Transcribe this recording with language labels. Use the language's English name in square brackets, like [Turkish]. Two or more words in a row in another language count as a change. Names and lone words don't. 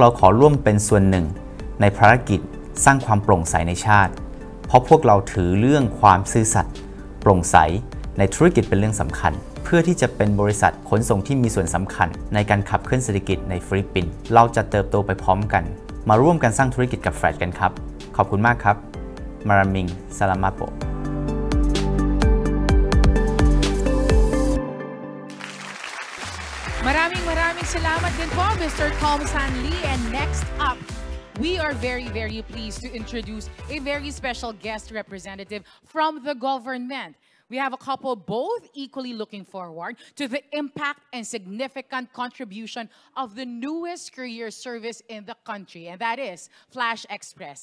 [Thai] เราขอร่วมเป็นส่วนหนึ่งในภารกิจสร้างความโปร่งใสในชาติเพราะพวกเราถือเรื่องความซื่อสัตย์โปร่งใสในธุรกิจเป็นเรื่องสำคัญเพื่อที่จะเป็นบริษัทขนส่งที่มีส่วนสำคัญในการขับเคลื่อนเศรษฐกิจในฟิลิปปินส์เราจะเติบโตไปพร้อมกันมาร่วมกันสร้างธุรกิจกับแฟลชกันครับขอบคุณมากครับ [Filipino] Maraming salamat po. Maraming salamat din po, Mr. Komsan Lee. [English] And next up, we are very pleased to introduce a very special guest representative from the government. We have a couple both equally looking forward to the impact and significant contribution of the newest courier service in the country, and that is Flash Express.